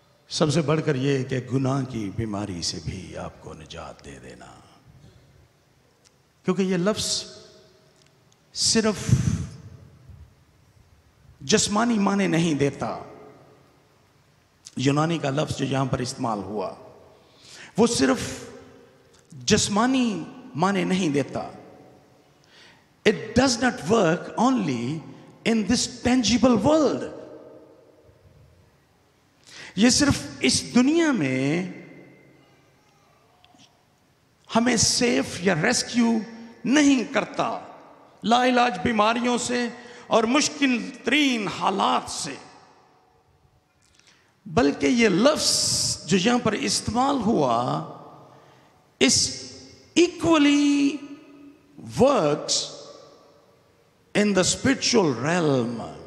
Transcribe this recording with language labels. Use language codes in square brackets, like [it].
[hi] सबसे बढ़कर यह कि गुनाह की बीमारी से भी आपको निजात दे देना, क्योंकि यह लफ्ज़ सिर्फ जिस्मानी माने नहीं देता। यूनानी का लफ्ज़ जो यहां पर इस्तेमाल हुआ वो सिर्फ जिस्मानी माने नहीं देता। [en] It does not work only in this tangible world. [hi] ये सिर्फ इस दुनिया में हमें सेफ या रेस्क्यू नहीं करता लाइलाज बीमारियों से और मुश्किल तरीन हालात से, बल्कि ये लफ्ज़ जो यहां पर इस्तेमाल हुआ [en] इस equally works in the spiritual realm.